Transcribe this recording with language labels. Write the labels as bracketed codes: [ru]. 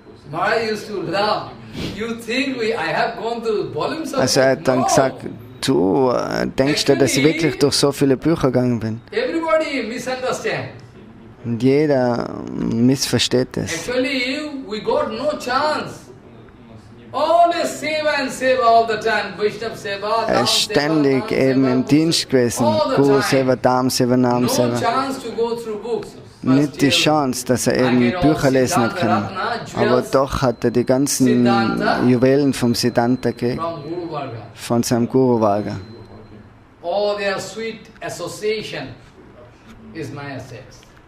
[en] Maharaj used to laugh. You think I have gone through volumes of [de] Also er hat dann gesagt, du denkst du, dass ich wirklich durch so viele Bücher gegangen bin? [en] Everybody misunderstand. [de] Und jeder missversteht es. [en] Actually, we got no chance. Always seva and seva all the time. Vaishnava seva, [de] Er ist ständig eben im Dienst gewesen. [en] Guru Seva, Dham Seva, Nam Seva. No chance to go through books. [de] Nicht die Chance, dass er eben Bücher lesen hat können. Aber doch hat er die ganzen Juwelen vom Siddhanta gekriegt, von seinem Guru Varga. [en] All their sweet association is my assets.